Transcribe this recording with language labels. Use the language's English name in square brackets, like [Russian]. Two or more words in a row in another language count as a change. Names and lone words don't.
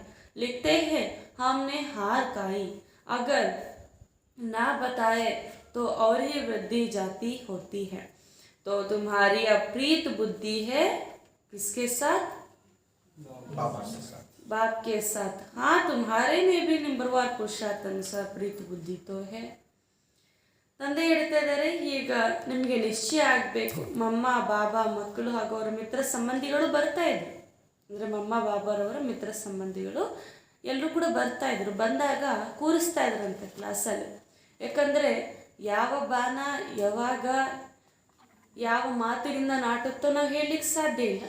[Hindi] लिखते हैं हमने हार खाई, अगर ना बताए तो और ही वृद्धि जाती होती है. तो तुम्हारी अप्रीत बुद्धि है किसके साथ? बाबा के साथ. बाप के साथ. हाँ, तुम्हारे में भी नंबरवार पुरुषार्थ अनुसार प्रीत बुद्धि तो है. [Kannada] ತಂದೆ ಹೇಳ್ತಾ ಇದ್ದಾರೆ, ಈಗ ನಿಮಗೆ ನಿಶ್ಚಯ ಆಗಬೇಕು. ಮಮ್ಮ ಬಾಬಾ ಮಕ್ಕಳು ಹಾಗೂ ಅವರ ಮಿತ್ರ ಸಂಬಂಧಿಗಳು ಬರ್ತಾ ಇದ್ರು. ಅಂದರೆ ಮಮ್ಮ ಬಾಬಾರವರ ಮಿತ್ರ ಸಂಬಂಧಿಗಳು ಎಲ್ಲರೂ ಕೂಡ ಬರ್ತಾ ಇದ್ರು. ಬಂದಾಗ ಕೂರಿಸ್ತಾ ಇದ್ರಂತೆ ಕ್ಲಾಸಲ್ಲಿ. ಯಾಕಂದರೆ ಯಾವ ಬಾಣ ಯಾವಾಗ ಯಾವ ಮಾತಿನಿಂದ ನಾಟುತ್ತೋ ನಾವು ಹೇಳಲಿಕ್ಕೆ ಸಾಧ್ಯ ಇಲ್ಲ.